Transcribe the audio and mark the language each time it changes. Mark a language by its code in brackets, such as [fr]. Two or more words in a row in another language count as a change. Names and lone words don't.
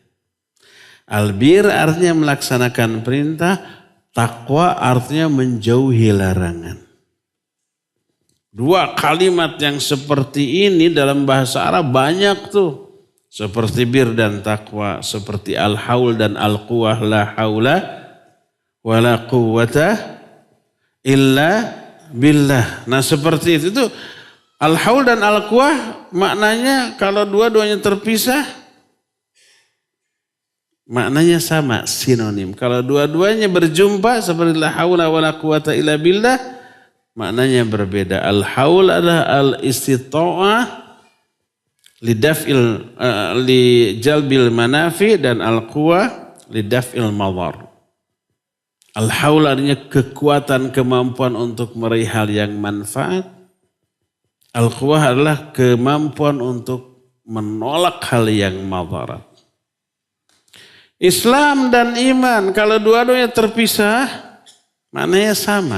[id] Albir artinya melaksanakan perintah, takwa artinya menjauhi larangan. Dua kalimat yang seperti ini dalam bahasa Arab banyak tuh. Seperti bir dan takwa, seperti al-haul dan al-quwah, [ar] لا حول ولا قوة إلا بالله. [id] Nah seperti itu tuh, al-haul dan al-quwah maknanya kalau dua-duanya terpisah, maknanya sama, sinonim. Kalau dua-duanya berjumpa seperti [ar] لا حول ولا قوة إلا بالله, [id] maknanya berbeda. [ar] Al-haul adalah الاستطاعة لجلب المنافع dan القوة لدفع المضار. [id] Al-haul artinya kekuatan, kemampuan untuk meraih hal yang manfaat. Al-quwah adalah kemampuan untuk menolak hal yang madarat. Islam dan iman kalau dua-duanya terpisah maknanya sama.